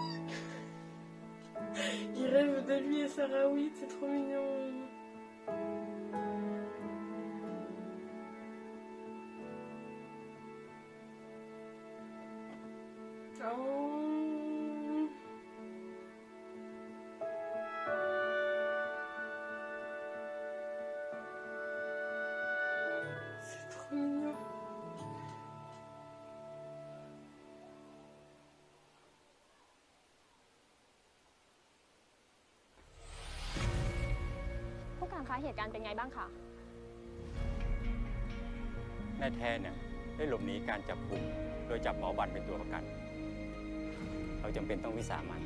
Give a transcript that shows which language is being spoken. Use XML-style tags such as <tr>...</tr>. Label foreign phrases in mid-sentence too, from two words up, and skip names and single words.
<fr>Il rêve de lui et Sarah Witt, c'est trop mignon. Oh. C'est trop mignon.</fr> <th>ผู้การคะเหตุการณ์เป็นไงบ้างคะ นายแทนเนี่ยได้หลบหนีการจับกุมโดยจับหมอบันเป็นตัวประกัน เราจำเป็นต้องวิสามัน</th>